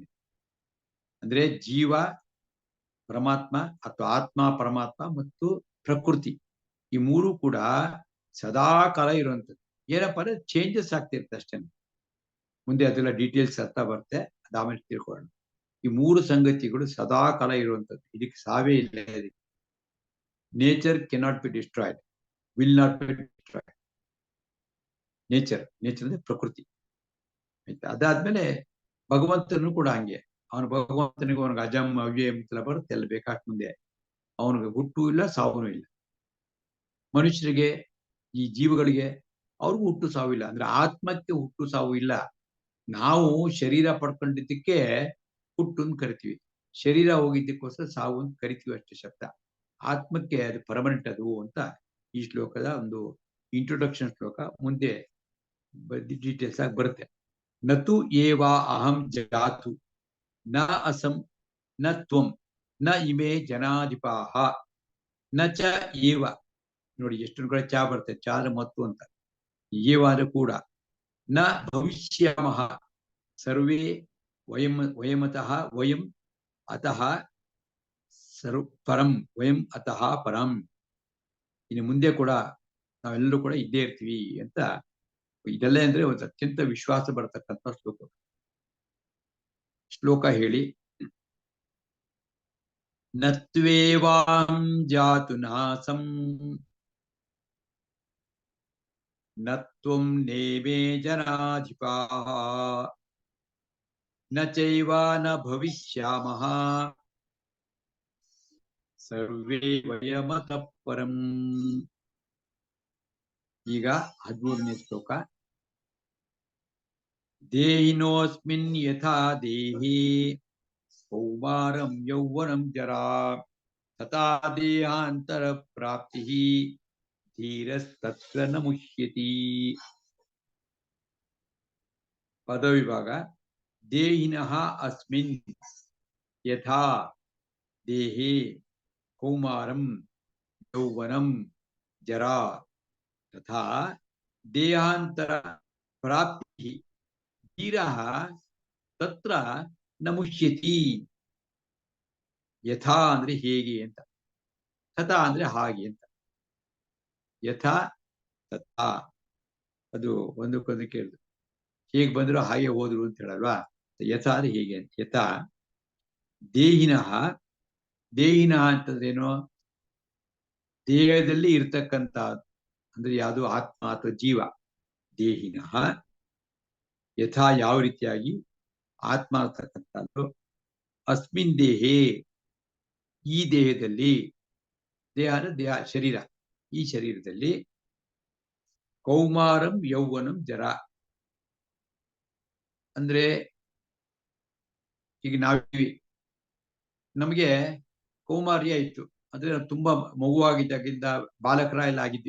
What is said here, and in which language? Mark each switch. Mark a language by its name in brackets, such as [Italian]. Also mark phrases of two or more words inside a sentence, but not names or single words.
[Kannada] ಅಂದ್ರೆ ಜೀವ, ಪರಮಾತ್ಮ ಅಥವಾ ಆತ್ಮ, ಪರಮಾತ್ಮ ಮತ್ತು ಪ್ರಕೃತಿ, ಈ ಮೂರು ಕೂಡ ಸದಾ ಕಾಲ ಇರುವಂಥದ್ದು. ಏನಪ್ಪಾ ಅಂದ್ರೆ ಚೇಂಜಸ್ ಆಗ್ತಿರುತ್ತೆ ಅಷ್ಟೇ. ಮುಂದೆ ಅದೆಲ್ಲ ಡೀಟೇಲ್ಸ್ ಅರ್ಥ ಬರುತ್ತೆ, ಅದಾದ್ಮೇಲೆ ತಿಳ್ಕೊಳ್ಳೋಣ. ಈ ಮೂರು ಸಂಗತಿಗಳು ಸದಾ ಕಾಲ ಇರುವಂಥದ್ದು, ಇದಕ್ಕೆ ಸಾವೇ ಇಲ್ಲ. [English] Nature cannot be destroyed, will not be destroyed. [Kannada] ನೇಚರ್ ಅಂದ್ರೆ ಪ್ರಕೃತಿ. ಆಯ್ತಾ? ಅದಾದ್ಮೇಲೆ ಭಗವಂತನು ಕೂಡ ಹಂಗೆ. ಭಗವಂತನಿಗೆ ಅವನಿಗೆ [Sanskrit] ಅಜಂ ಅವ್ಯಯ [Kannada] ಅಂತೆಲ್ಲ ಬರುತ್ತೆ, ಎಲ್ಲ ಬೇಕಾದ ಮುಂದೆ. ಅವನಿಗೆ ಹುಟ್ಟು ಇಲ್ಲ, ಸಾವು ಇಲ್ಲ. ಮನುಷ್ಯರಿಗೆ, ಈ ಜೀವಗಳಿಗೆ ಅವ್ರಿಗೂ ಹುಟ್ಟು ಸಾವಿಲ್ಲ. ಅಂದ್ರೆ ಆತ್ಮಕ್ಕೆ ಹುಟ್ಟು ಸಾವು ಇಲ್ಲ. ನಾವು ಶರೀರ ಪಡ್ಕೊಂಡಿದ್ದಕ್ಕೆ ಹುಟ್ಟು ಅಂತ ಕರಿತೀವಿ, ಶರೀರ ಹೋಗಿದ್ದಕ್ಕೋಸ್ಕರ ಸಾವು ಅಂತ ಕರಿತೀವಿ, ಅಷ್ಟೇ ಶಬ್ದ. ಆತ್ಮಕ್ಕೆ ಅದು ಪರ್ಮನೆಂಟ್ ಅದು ಅಂತ ಈ ಶ್ಲೋಕದ ಒಂದು ಇಂಟ್ರೊಡಕ್ಷನ್ ಶ್ಲೋಕ. ಮುಂದೆ ಡೀಟೇಲ್ಸ್ ಆಗಿ ಬರುತ್ತೆ. [Sanskrit] ನತು ಏವಾ ಅಹಂ ಜಾತು ನ ಅಸಂ ನ ತ್ವಂ ನ ಇಮೇ ಜನಾಧಿಪಾಹ ನ ಚ ಏವ. [Kannada] ನೋಡಿ ಎಷ್ಟು ಕಡೆ ಚಾ ಬರುತ್ತೆ, ಚಾದ ಮತ್ತು ಅಂತ. ಏವಾದ ಕೂಡ. [Sanskrit] ನ ಭವಿಷ್ಯಾಮಹ ಸರ್ವೇ ವಯಮತಃ ವಯಂ ಅತಃ ಪರಂ ವಯಂ ಅತಃ ಪರಂ. [Kannada] ಇನ್ನು ಮುಂದೆ ಕೂಡ ನಾವೆಲ್ಲರೂ ಕೂಡ ಇದ್ದೇ ಇರ್ತೀವಿ ಅಂತ. ಇದೆಲ್ಲ ಅಂದ್ರೆ ಒಂದು ಅತ್ಯಂತ ವಿಶ್ವಾಸ ಬರತಕ್ಕಂಥ ಶ್ಲೋಕ ಹೇಳಿ. [Sanskrit] ನತ್ವೇವಾಂ ಜಾತು ನಾಸಂ ನತ್ವಂ ನೇಮೇ ಜನಾಧಿಪಾಃ ನ ಚೈವ ನ ಭವಿಷ್ಯಾಮಃ ಸರ್ವೇ ವಯಮತಃ ಪರಂ. [Kannada] ಈಗ 13ನೇ ಶ್ಲೋಕ. [Sanskrit] ದೇಹಿನೋಸ್ಮಿನ್ ಯಥಾ ದೇಹಿ ಕೌಮಾರಂ ಯೌವನಂ ಜರಾ ತಥಾ ದೇಹಾಂತರ ಪ್ರಾಪ್ತಿ ಧೀರಸ್ತತ್ರ ನ ಮುಹ್ಯತಿ. [Kannada] ಪದವಿಭಾಗ. [Sanskrit] ದೇಹಿನಃ ಅಸ್ಮಿನ್ ಯಥಾ ದೇಹೇ ಕೌಮಾರಂ ಯೌವನಂ ಜರಾ ತಥಾ ದೇಹಾಂತರ ಪ್ರಾಪ್ತಿ ಧೀರಃ ತತ್ರ ನ ಮುಹ್ಯತಿ. [Kannada] ಯಥಾ ಅಂದ್ರೆ ಹೇಗೆ ಅಂತ, ತಥಾ ಅಂದ್ರೆ ಹಾಗೆ ಅಂತ. [Sanskrit] ಯಥಾ ತಥಾ [Kannada] ಅದು ಒಂದಕ್ಕೊಂದು ಕೇಳಿದ್ರು, ಹೇಗೆ ಬಂದ್ರು ಹಾಗೆ ಹೋದ್ರು ಅಂತ ಹೇಳಲ್ವಾ. ಯಥಾ ಅಂದ್ರೆ ಹೇಗೆ ಅಂತ. [Sanskrit] ಯಥಾ ದೇಹಿನಃ. [Kannada] ದೇಹಿನಃ ಅಂತಂದ್ರೇನು? ದೇಹದಲ್ಲಿ ಇರ್ತಕ್ಕಂಥ, ಅಂದ್ರೆ ಯಾವುದು ಆತ್ಮ ಅಥವಾ ಜೀವ. [Sanskrit] ದೇಹಿನಃ ಯಥಾ [Kannada] ಯಾವ ರೀತಿಯಾಗಿ ಆತ್ಮ ಅಂತಕ್ಕಂಥದ್ದು, [Sanskrit] ಅಸ್ಮಿನ್ ದೇಹೇ [Kannada] ಈ ದೇಹದಲ್ಲಿ, ದೇಹ ಅಂದ್ರೆ ದೇಹ ಶರೀರ, ಈ ಶರೀರದಲ್ಲಿ [Sanskrit] ಕೌಮಾರಂ ಯೌವನಂ ಜರ. [Kannada] ಅಂದ್ರೆ ಈಗ ನಮಗೆ ಕೌಮಾರ್ಯ ಇತ್ತು, ಅಂದ್ರೆ ತುಂಬಾ ಮಗುವಾಗಿದ್ದಾಗಿಂದ ಬಾಲಕರ ಎಲ್ಲ ಆಗಿದ್ವಿ.